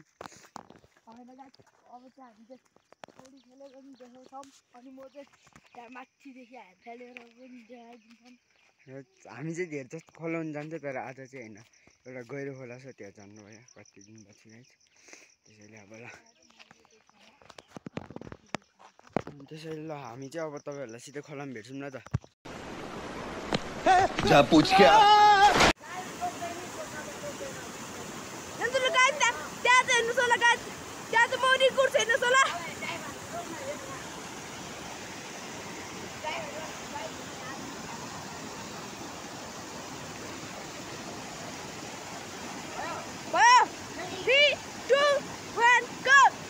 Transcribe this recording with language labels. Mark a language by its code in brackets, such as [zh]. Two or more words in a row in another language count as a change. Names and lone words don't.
[ne] होइन गाइस, अब चाहिँ हामी चाहिँ पौडी खेलेर पनि देखाउँछौँ अनि म चाहिँ त्यहाँ माथिदेखि हात फालेर पनि देखाइदिन्छौँ। हामी चाहिँ धेरै जस्तो खोलाउनु जान्छ, तर आज चाहिँ होइन, एउटा गहिरो खोला छ त्यहाँ जानु भयो कति दिनपछि गाइस। त्यसैले अब ल त्यसैले ल हामी चाहिँ अब तपाईँहरूलाई सिधै खोलामा भेट्छौँ न त। [hi] जा पूछ क्या [ne] त्यहाँ चाहिँ हेर्नुहोस् होला गाइस, त्यहाँ चाहिँ मौरी कुर्छ हेर्नुहोस् होला। भयो 3, 2, 1 गो।